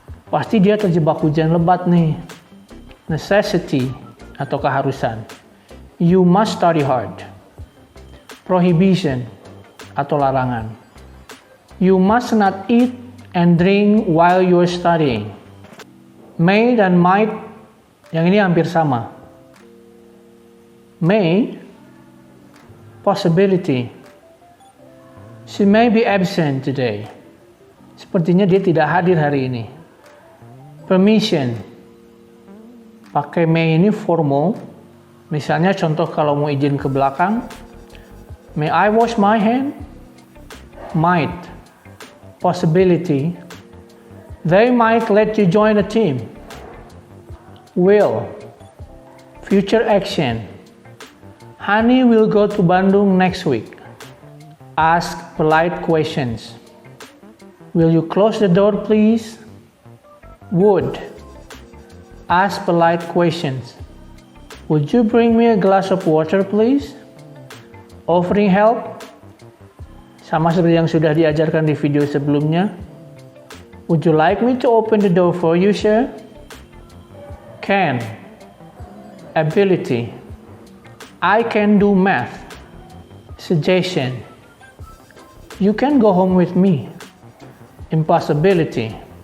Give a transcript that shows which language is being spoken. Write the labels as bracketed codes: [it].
[id] Pasti dia terjebak hujan lebat nih. Necessity atau keharusan. [en] You must study hard. Prohibition [id] atau larangan. [en] You must not eat and drink while you're studying. [id] May dan might, yang ini hampir sama. May, possibility. [en] She may be absent today. [id] Sepertinya dia tidak hadir hari ini. Permission. Pakai may ini formal. Misalnya contoh kalau mau izin ke belakang. [en] May I wash my hand? [id] Might. Possibility. [en] They might let you join a team. Will. Future action. Honey will go to Bandung next week. Ask polite questions. Will you close the door, please? Would. Ask polite questions. Would you bring me a glass of water, please? Offering help. [id] Sama seperti yang sudah diajarkan di video sebelumnya. [en] Would you like me to open the door for you, sir? Can. Ability. I can do math. Suggestion. You can go home with me. Impossibility.